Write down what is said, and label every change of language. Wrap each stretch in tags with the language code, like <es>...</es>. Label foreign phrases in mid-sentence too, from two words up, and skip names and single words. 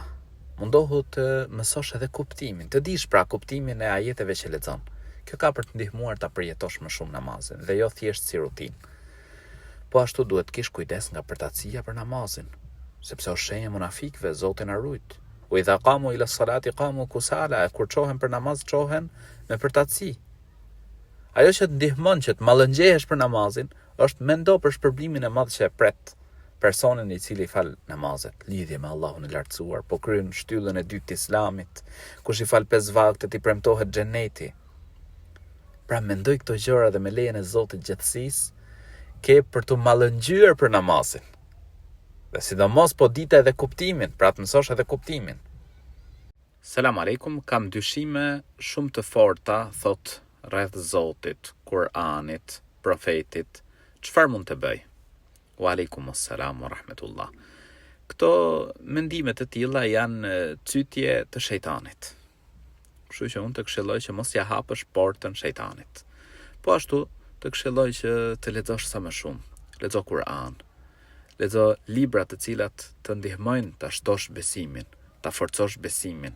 <sq>Mundohu të mësosh edhe kuptimin, të dish pra kuptimin e ajeteve që lexon. Kjo ka për të ndihmuar ta përjetosh më shumë namazin dhe jo thjesht si rutinë. Po ashtu duhet kish kujdes nga përtatësia për namazin, sepse është shenjë munafikëve, Zoti na rujt.</sq> <ar>وإذا قاموا إلى الصلاة قاموا كسالى,</ar> <sq>kur çohen për namaz çohen me përtatësi. Ajo që të ndihmon që të mallëngjehesh për namazin është mendo për shpërblimin e madh që e pret personin i cili fal namazet, lidhje me Allahun e lartësuar, po kryen shtyllën e dytë të Islamit, kush i fal 5 vaktet i premtohet xheneti. Pra mendoj këto gjëra dhe me lejen e Zotit gjithësisë ke për të mallëngjyer për namazin. Dhe sidomos po dita edhe kuptimin, pra të mësosh edhe kuptimin.</sq> <ar>السلام عليكم,</ar> <sq>kam dyshime shumë të forta, thot, rreth Zotit, Kur'anit, profetit, çfarë mund të bëj?</sq> <ar>وعليكم السلام ورحمة الله.</ar> <sq>Këto mendime të tilla janë cytje të shejtanit. Kështu që unë të këshilloj që mos ja hapësh portën shejtanit. Po ashtu të këshilloj që të lexosh sa më shumë. Lexo Kur'an. Lexo libra të cilat të ndihmojnë ta shtosh besimin, ta forcosh besimin.</sq>